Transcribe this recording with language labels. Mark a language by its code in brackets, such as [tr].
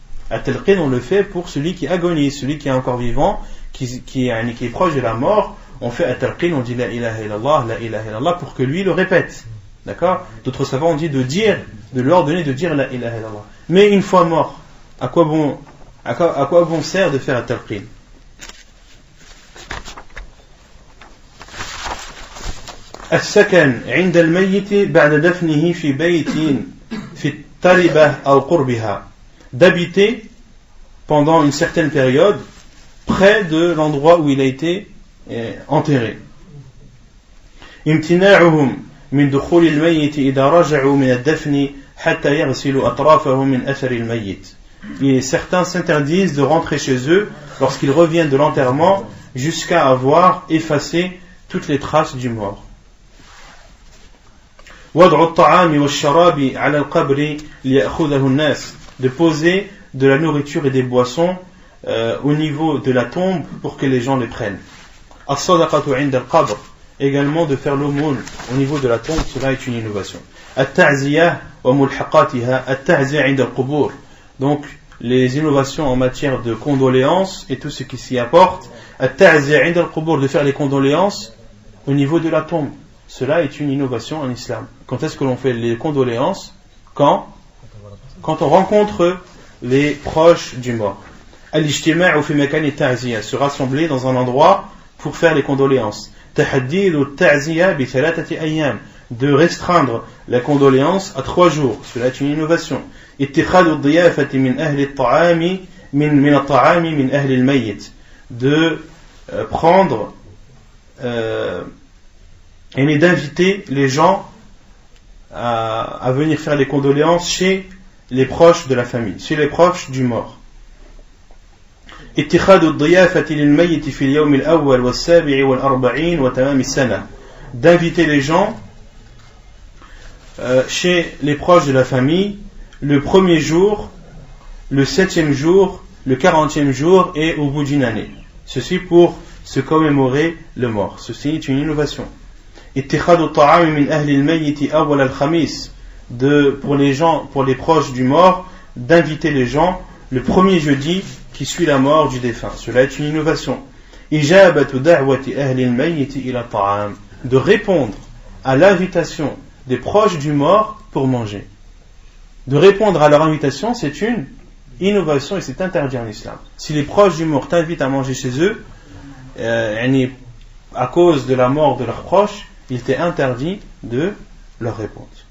[fr] At-talqin, on le fait pour celui qui agonise, celui qui est encore vivant, qui est proche de la mort. On fait at-talqin, on dit [ar] la ilaha illallah [fr] pour que lui le répète. D'accord? D'autres savants ont dit de lui ordonner de dire [ar] la ilaha illallah. [fr] Mais une fois mort, à quoi bon sert de faire at-talqin? [ar] السكن عند الميت بعد دفنه في بيت في التربة أو قربها. [fr] D'habiter pendant une certaine période près de l'endroit où il a été enterré. [ar] امتناعهم من دخول الميت إذا رجعوا من الدفن حتى يغسلوا أطرافهم من أثر الميت. [fr] Et certains s'interdisent de rentrer chez eux lorsqu'ils reviennent de l'enterrement jusqu'à avoir effacé toutes les traces du mort. [ar] وضع الطعام والشراب على القبر ليأخذه الناس. [fr] De poser de la nourriture et des boissons au niveau de la tombe pour que les gens les prennent. [ar] الصدقة عند القبر. [fr] Également de faire l'aumône au niveau de la tombe, cela est une innovation. [ar] التعزية وملحقاتها. التعزية عند القبور. [fr] Donc les innovations en matière de condoléances et tout ce qui s'y apporte. [ar] التعزية عند القبور. [fr] De faire les condoléances au niveau de la tombe. Cela est une innovation en islam. Quand est-ce que l'on fait les condoléances? Quand on rencontre les proches du mort. [ar] Al-ijtima'u fi makan at-ta'ziya. [fr] Se rassembler dans un endroit pour faire les condoléances. [ar] تحديد التعزية بثلاثة أيام. [fr] De restreindre la condoléance à 3 jours. Cela est une innovation. [ar] اتخاذ الضيافة من أهل الطعام من الطعام من أهل الميت. [fr] De prendre et d'inviter les gens à venir faire les condoléances chez les proches de la famille, chez les proches du mort. [ar] اتخاذ الضيافة للميت في اليوم الأول والسابع والأربعين وتمام السنة. [fr] D'inviter les gens chez les proches de la famille le premier jour, le 7e jour, le 40e jour et au bout d'une année. Ceci pour se commémorer le mort. Ceci est une innovation. [ar] اتخاذ الطعام من أهل الميت أول الخميس. [fr] Pour les proches du mort, d'inviter les gens le premier jeudi qui suit la mort du défunt. Cela est une innovation. [ar] إجابة دعوة أهل الميت إلى الطعام. [fr] De répondre à l'invitation des proches du mort pour manger. De répondre à leur invitation, c'est une innovation et c'est interdit en islam. Si les proches du mort t'invitent à manger chez eux, à cause de la mort de leurs proches, il t'est interdit de leur répondre.